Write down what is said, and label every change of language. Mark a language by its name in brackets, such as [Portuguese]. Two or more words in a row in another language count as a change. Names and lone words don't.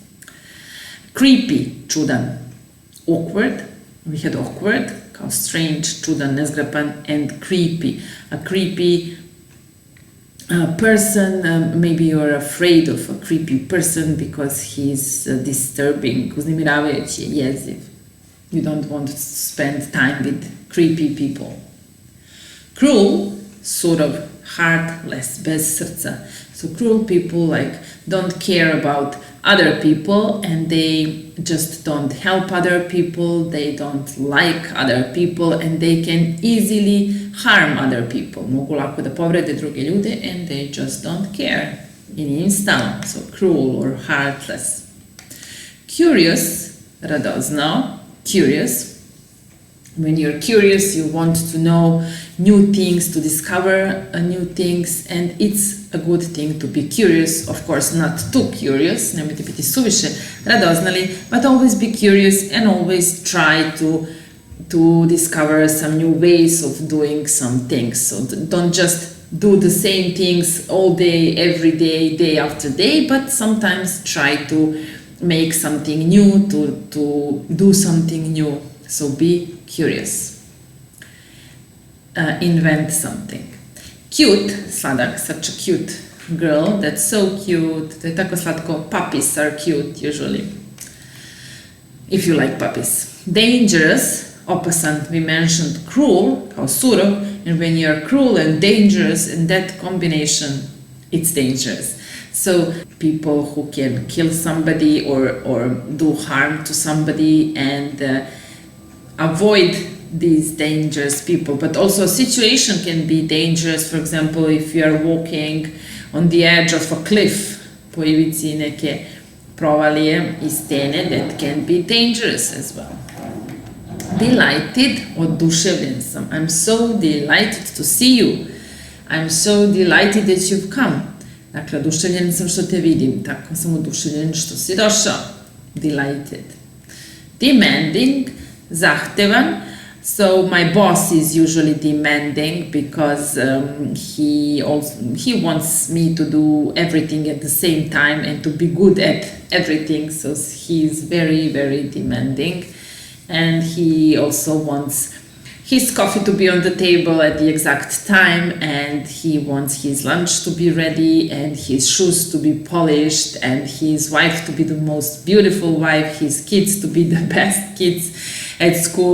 [English] Creepy, čudan. Awkward, we had awkward, [Serbian] kao strange, čudan, nezgrapan, [English] and creepy. A creepy person, maybe you're afraid of a creepy person because he's disturbing, [Serbian] uznemiravajući, jeziv. [English] You don't want to spend time with creepy people. Cruel, [Serbian] surov, heartless, bez srca. [English] So cruel people don't care about other people and they just don't help other people, they don't like other people and they can easily harm other people. [Serbian] Mogu lako da povrede druge ljude [English] and they just don't care. [Serbian] I nije im stalo. [English] So cruel or heartless. Curious, radoznao, curious. When you're curious, you want to know new things, to discover new things, and it's a good thing to be curious. Of course, not too curious, [Serbian] nemojte biti suviše radoznali, [English] but always be curious and always try to discover some new ways of doing some things. So don't just do the same things all day, every day, day after day, but sometimes try to make something new, to do something new. So be curious. Invent something. Cute, sladak, such a cute girl, that's so cute, [Serbian] to je tako slatko. [English] Puppies are cute usually, if you like puppies. Dangerous, opasan, we mentioned cruel, [Serbian] kao surov, [English] and when you are cruel and dangerous, in that combination, it's dangerous. So people who can kill somebody or do harm to somebody and avoid these dangerous people, but also a situation can be dangerous. For example, if you are walking on the edge of a cliff, [Serbian] po ivici neke provalije i stene, [English] that can be dangerous as well. Delighted, [Serbian] oduševljen sam. [English] I'm so delighted to see you. I'm so delighted that you've come. [Serbian] Dakle, oduševljen sam što te vidim, tako sam oduševljen što si došao. [English] Delighted. Demanding, zahtevan. So my boss is usually demanding because he wants me to do everything at the same time and to be good at everything. So he is very, very demanding, and he also wants his coffee to be on the table at the exact time, and he wants his lunch to be ready and his shoes to be polished and his wife to be the most beautiful wife, his kids to be the best kids at school.